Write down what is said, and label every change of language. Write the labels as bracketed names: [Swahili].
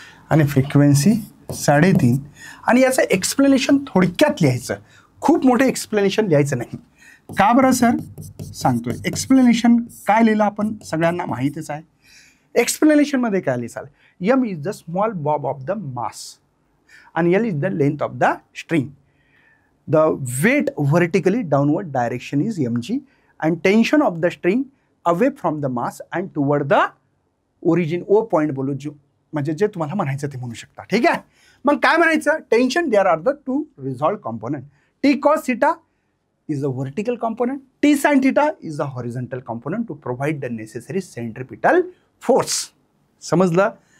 [Marathi] आणि फ्रिक्वेन्सी 3.5. आणि याचं एक्सप्लेनेशन थोडक्यात लिहायचं, खूप मोठे एक्सप्लेनेशन लिहायचं नाही. का बरं सर सांगतोय? एक्सप्लेनेशन काय लिहिलं आपण सगळ्यांना माहितीच आहे. एक्सप्लेनेशनमध्ये काय लिहिसाल? [English] m is the small bob of the mass आणि l is the length of the string. The weight vertically downward direction is mg and tension of the string away from the mass and toward the origin. [Marathi] O point बोलू जो म्हणजे जे तुम्हाला म्हणायचं ते म्हणू शकता. ठीक आहे. मग काय म्हणायचं? [English] Tension there are the two resolved component. T cos theta is the vertical component, t sin theta is the horizontal component to provide the necessary centripetal force. [Marathi] समजलं?